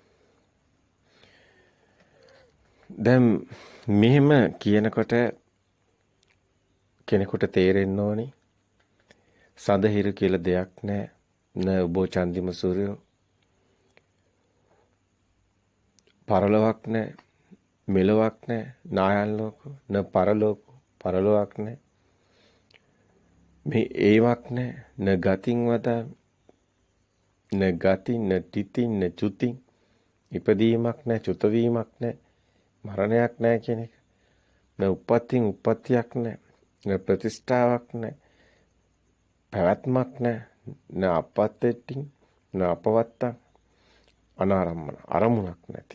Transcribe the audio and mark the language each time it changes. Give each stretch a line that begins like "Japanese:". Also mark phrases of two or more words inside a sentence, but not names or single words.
Sinhala: දැන් මෙහෙම කියනකොට කෙනෙකුට තේරෙන්න ඕනි සඳහිරු කියලා දෙයක් නැහැ.
Pali: න උභෝ චන්දිම සූර්යෝ
Sinhala: පරලොවක් නැහැ. මෙලොවක් නැහැ.
Pali: නායල් ලෝකෝ න පරලෝකෝ
Sinhala: පරලොවක් නැහැ. මේ ඒවක් නැහැ.
Pali: න ගතින් වදාමි. න ගති න තිති න චුති
Sinhala: ඉපදීමක් නැහැ. චුත වීමක් නැහැ. මරණයක් නැහැ කියන එක.
Pali: න උප්පත්තින්
Sinhala: උප්පත්තියක් නැහැ. න ප්‍රතිෂ්ඨාවක් නැහැ. පැවැත්මක් නැහැ.
Pali: න අපත්තෙට්ටි න අපවත්තං අනාරම්මන
Sinhala: අරමුණක් නැති.